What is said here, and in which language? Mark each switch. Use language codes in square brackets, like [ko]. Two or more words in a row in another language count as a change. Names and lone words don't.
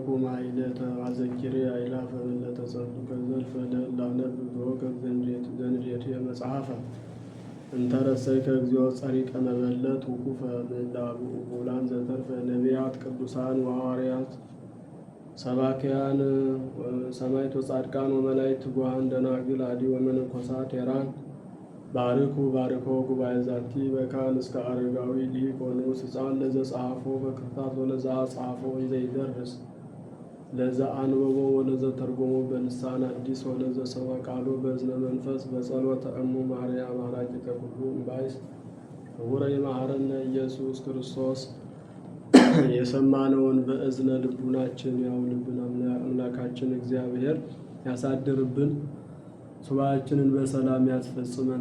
[gez] ማሕሌተ አዘኪሬ አእላፈ እምእለ ጸምዱከ ዘልፈ ለእላነብብ ዘወከፍ ዘንዴትየ መጽሐፈ እንተ ረሰይከ እግዚኦ ጸሪቀ መበለት ውኩፈ ምእላቡ ውላን ዘተርፈ ነቢያት ቅዱሳን ወሐዋርያት ሰባክያን ሰማዕት ወጻድቃን ወመላእክት ትጉሃን ደናግል አዲ ወመነኮሳት ሄራን ባርኮ ጉባኤ ዛቲ በካህን እስከ አረጋዊ ሊቅ ወንዑስ ሕፃን ለዘ ጸሐፎ በክርታስ ወለዘ አጽሐፎ እንዘይደርስ ለዘ አንበቦ ወለዘ ተርጎሞ በልሳን አዲስ ወለዘ ሰማ ቃሎ በእዝነ መንፈስ በጸሎተ እሙ ማርያም አራቂተ ኩሉ እምባይስ ክቡረ ይመሐረነ ኢየሱስ ክርስቶስ። [am] የሰማነውን በእዝነ ልቡናችን ያውልብን። አምላካችን እግዚአብሔር ያሳድርብን። ሱባኤያችንን በሰላም ያስፈጽመን።